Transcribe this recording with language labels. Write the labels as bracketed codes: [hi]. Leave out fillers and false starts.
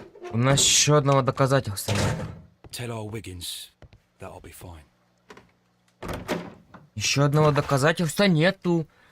[ru] У нас еще одного доказательства нет. [en] Tell old Wiggins that I'll be fine. [ru] Еще одного доказательства нету.